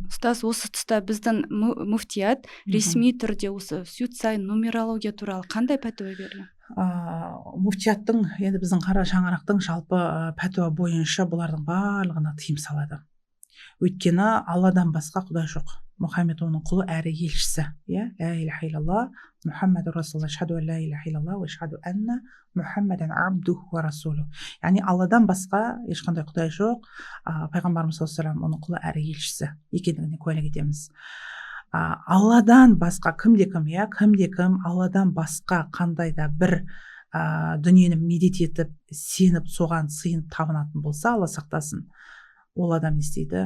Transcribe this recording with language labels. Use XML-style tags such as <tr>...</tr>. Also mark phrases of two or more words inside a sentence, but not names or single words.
<kk>Ұстаз, осы тұста біздің муфтият ресми түрде осы суцай, нумерология туралы қандай пәтуа берді? Муфтияттың, енді біздің қара шаңырақтың жалпы пәтуа бойынша бұлардың барлығына тыйым салады. Өйткені Алладан басқа құдай жоқ. Мұхаммед оның құлы әрі елшісі.</kk> <ar>لا إله إلا الله، محمد رسول الله، أشهد أن لا إله إلا الله، وأشهد أن محمدا عبده ورسوله.</ar> <kk>Яғни Алладан басқа ешқандай құдай жоқ. Пайғамбарымыз</kk> <ar>صلى الله عليه وسلم</ar> <kk>оның құлы әрі елшісі екендігіне куәлік етеміз. Алладан басқа кімде-кім Алладан басқа қандай да бір дүниені медит етіп, сеніп, соған сыйынып табынатын болса, Алла сақтасын, ол адам не істейді?</kk>